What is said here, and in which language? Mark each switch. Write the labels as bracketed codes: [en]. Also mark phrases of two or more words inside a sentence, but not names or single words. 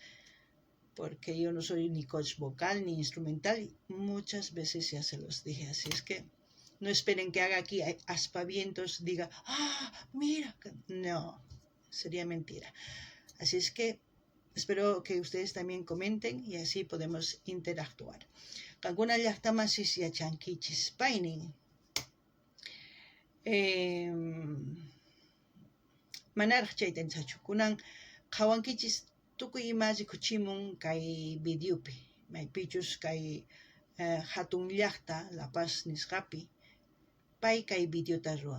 [es] Porque yo no soy ni coach vocal ni instrumental, y muchas veces ya se los dije, así es que no esperen que haga aquí aspavientos, diga, mira, no, sería mentira. Así es que espero que ustedes también comenten y así podemos interactuar. [qu] Kankuna llaqtamasis yachankichis paynin. Manaraq chaytanchachu kunan qhawankichis tukuy imachi kuchimun kay videopi maypichus kay hatun llaqta La Paz nisqapi pay kay videota ruwan.